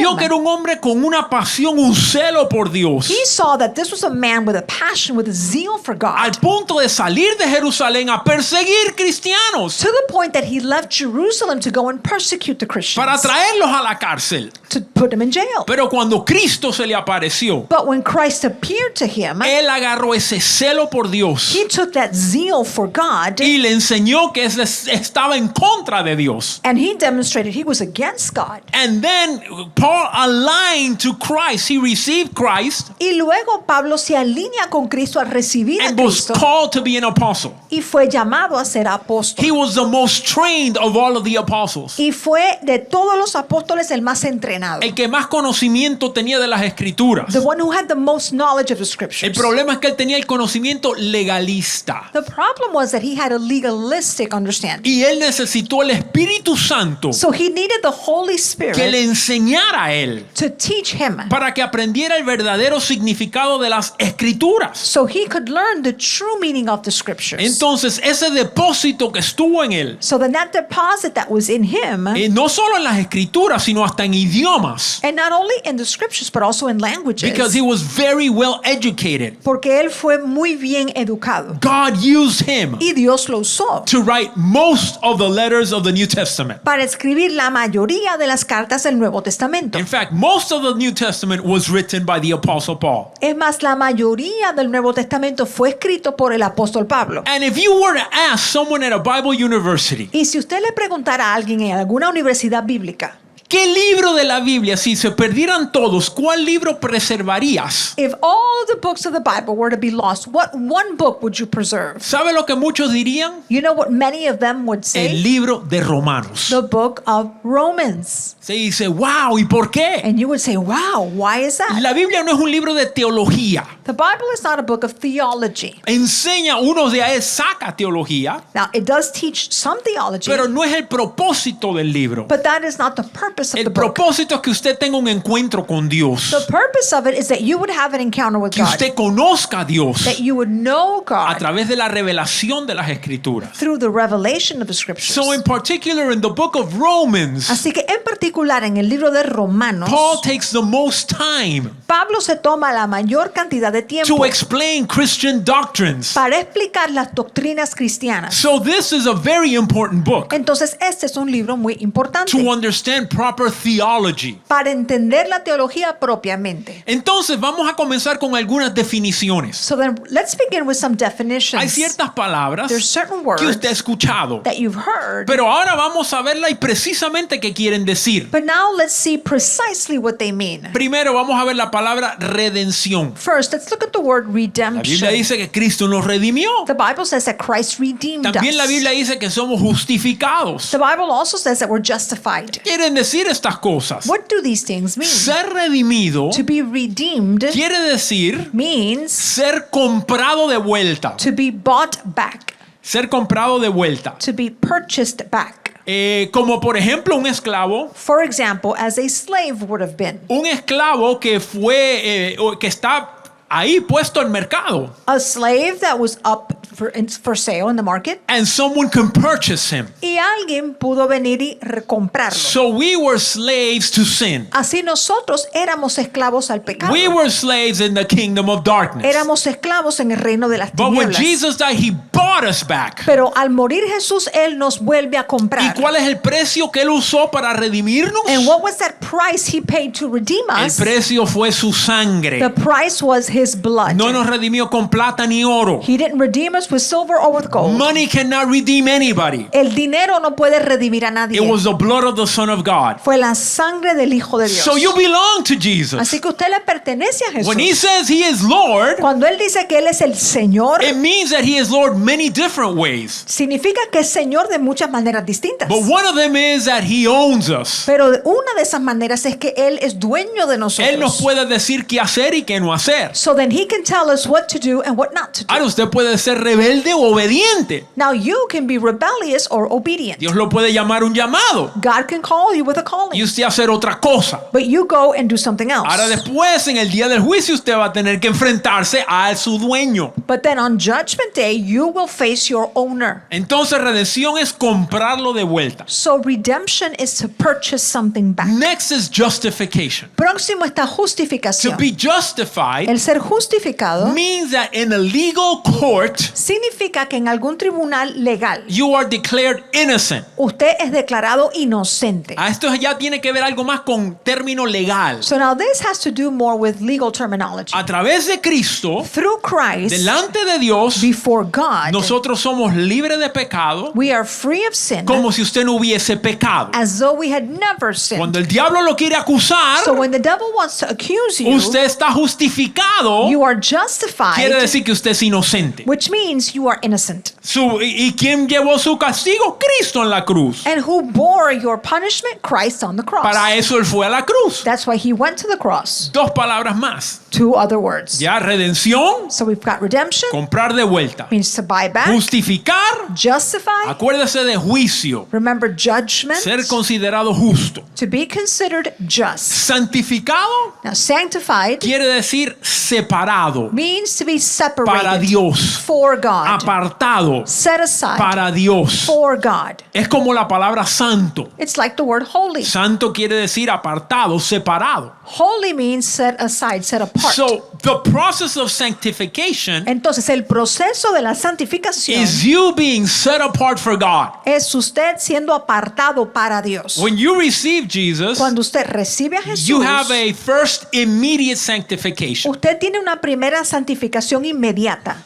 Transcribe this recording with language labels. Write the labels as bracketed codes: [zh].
[es] Vio que era un hombre con una pasión, un celo por Dios. [en] He saw that this was a man with a passion, with a zeal for [es] Al [en] God. [es] punto de salir de Jerusalén a perseguir cristianos [en] To the point that he left Jerusalem to go and persecute the Christians. [es] para traerlos a la cárcel. [en] To put them in jail. [es] Pero cuando Cristo se le apareció, [en] But when Christ appeared to him, [es] él agarró ese celo por Dios [en] he took that zeal for God [es] y le enseñó que estaba en contra de Dios. [en] and he demonstrated he was against God. And then Paul aligned to Christ. He received Christ [es] Y luego Pablo se alinea con Cristo al recibir a [en] and was [es] Cristo [en] called to be an apostle. [es] y fue llamado a ser apóstol. [en] He was the most trained of all of the apostles. [es] Y fue de todos los apóstoles el más entrenado. El que más conocimiento tenía de las escrituras. [en] The one who had the most knowledge of the [es] El [en] scriptures. [es] problema es que él tenía el conocimiento legalista. [en] The problem was that he had a legalistic understanding. [es] Y él necesitó el Espíritu Santo [en] So he needed the Holy [es] que le [en] Spirit [es] enseñara a él [en] to teach him [es] para que aprendiera el verdadero significado de las escrituras. [en] so he could learn the true meaning of the scriptures. [es] Entonces ese depósito que estuvo en él, [en] So then that deposit that was in him, [es] no solo en las escrituras, sino hasta en idiomas, [en] and not only in the scriptures but also in languages, because he was very well educated. [es] porque él fue muy bien educado [en] God used him [es] y Dios lo usó [en] to write most of the letters of the New Testament. [es] para escribir la mayoría de las cartas del Nuevo Testamento. [en] In fact, most of the New Testament was written by the Apostle Paul. [es] Es más, la mayoría del Nuevo Testamento fue escrito por el apóstol Pablo. [en] And if you were to ask someone at a Bible university, [es] Y si usted le preguntara a alguien en alguna universidad bíblica, ¿Qué libro de la Biblia, si se perdieran todos, cuál libro preservarías? [en] If all the books of the Bible were to be lost, what one book would you preserve? [es] ¿Sabe lo que muchos dirían? [en] You know what many of them would [es] El [en] say? [es] libro de Romanos. [en] The book of Romans. [es] Se dice, wow, ¿y por qué? [en] And you would say, wow, why is that? [es] La Biblia no es un libro de teología. [en] The Bible is not a book of theology. [es] Enseña, uno de ahí saca teología, [en] Now, it does teach some theology, [es] pero no es el propósito del libro. [en] but that is not the purpose of the [es] El [en] book. [es] propósito es que usted tenga un encuentro con Dios, [en] The purpose of it is that you would have an encounter with [es] que [en] God, [es] usted conozca a Dios [en] that you would know [es] a [en] God [es] través de la revelación de las Escrituras. [en] through the revelation of the scriptures. So in particular in the book of Romans, [es] Así que en particular en el libro de Romanos, [en] Paul takes the most time [es] Pablo se toma la mayor cantidad de tiempo [en] to explain Christian doctrines. [es] para explicar las doctrinas cristianas. [en] So this is a very important book [es] Entonces, este es un libro muy importante [en] to understand proper theology. [es] para entender la teología propiamente. Entonces vamos a comenzar con algunas definiciones. [en] So then, let's begin with some definitions. [es] Hay ciertas palabras [en] There's certain [es] que [en] words [es] usted ha escuchado, [en] that you've heard, [es] pero ahora vamos a verla y precisamente qué quieren decir. [en] but now let's see precisely what they mean. [es] Primero vamos a ver la palabra redención. [en] First, let's look at the word [es] La Biblia [en] redemption. [es] dice que Cristo nos redimió. [en] The Bible says that Christ redeemed [es] También la [en] us. [es] Biblia dice que somos justificados. [en] The Bible also says that we're justified. [es] Quieren decir estas cosas. [en] What do these things mean? [es] Ser redimido [en] To be redeemed [es] quiere decir [en] means [es] ser comprado de vuelta. [en] to be bought back, [es] Ser comprado de vuelta. [en] to be purchased back. [es] Como por ejemplo un esclavo. [en] For example, as a slave would have been. [es] Un esclavo que fue, que está ahí puesto al mercado. [en] A slave that was up for sale in the market. And someone can purchase him. [es] Y alguien pudo venir y comprarlo. [en] So we were slaves to sin. [es] Así nosotros éramos esclavos al pecado. [en] We were slaves in the kingdom of darkness. [es] Éramos esclavos en el reino de las [en] But when [es] tinieblas. [en] Jesus died, he bought us back. [es] Pero al morir Jesús, Él nos vuelve a ¿Y comprar. cuál es el precio que él usó para redimirnos? [en] And what was that price He paid to redeem [es] El [en] us? [es] precio fue su sangre. [en] The price was His blood. [es] No nos redimió con plata ni oro. [en] He didn't redeem us with silver or with gold. Money cannot redeem anybody. [es] El dinero no puede redimir a nadie. [en] It was the blood of the Son of God. [es] Fue la sangre del Hijo de Dios. [en] So you belong to Jesus. [es] Así que usted le pertenece a Jesús. [en] When he says he is Lord, [es] Cuando Él dice que Él es el Señor, [en] it means that he is Lord many different ways. [es] significa que es Señor de muchas maneras distintas. [en] But one of them is that he owns us. [es] Pero una de esas maneras es que Él es dueño de nosotros. Él nos puede decir qué hacer y qué no hacer. [en] So then He can tell us what to do and what not to do. [es] Ahora usted puede ser rebelde o obediente. [en] Now you can be rebellious or obedient. [es] Dios lo puede llamar un llamado [en] God can call you with a [es] y [en] calling. [es] usted hacer otra cosa. [en] But you go and do something else. [es] Ahora después, en el día del juicio, usted va a tener que enfrentarse a su dueño. [en] But then on Judgment Day, you will face your owner. [es] Entonces, redención es comprarlo de vuelta. [en] So redemption is to purchase something back. Next is justification. [es] Próximo está [en] To [es] justificación. [en] be justified [es] El ser justificado [en] means that in a legal court, [es] significa que en algún tribunal legal [en] you are declared innocent. [es] usted es declarado inocente. Esto ya tiene que ver algo más con término legal. [en] So now this has to do more with legal terminology. [es] A través de Cristo, [en] Through Christ, [es] delante de Dios, [en] before God, [es] nosotros somos libres de pecado, [en] we are free of sin [es] como si usted no hubiese pecado. [en] as though we had never sinned. [es] Cuando el diablo lo quiere acusar, [en] So when the devil wants to accuse you, [es] usted está justificado, [en] you are [es] quiere [en] justified, [es] decir que usted es inocente. [en] which means you are innocent. [es] ¿Y quién llevó su castigo? Cristo en la cruz. [en] And who bore your punishment? Christ on the cross. [es] Para eso él fue a la cruz. [en] That's why he went to the cross. [es] Dos palabras más. [en] Two other words. [es] Ya, redención, [en] So we've got redemption, [es] comprar de vuelta. [en] means to buy back, [es] Justificar, [en] justify, [es] acuérdese de juicio. [en] remember judgment, [es] Ser considerado justo. [en] to be considered just. [es] Santificado [en] Now sanctified [es] quiere decir separado [en] means to be [es] para [en] separated [es] Dios. [en] for God, [es] Apartado [en] set aside [es] para Dios. [en] for God. [es] Es como la palabra santo. [en] It's like the word holy. [es] Santo quiere decir apartado, separado. [en] Holy means set aside, set apart. apart. So the process of sanctification [es] Entonces el proceso de la santificación [en] is you being set apart for God. [es] es usted siendo apartado para Dios. [en] When you receive Jesus, [es] Cuando usted recibe a Jesús, [en] you have a first immediate sanctification. [es] usted tiene una primera santificación inmediata.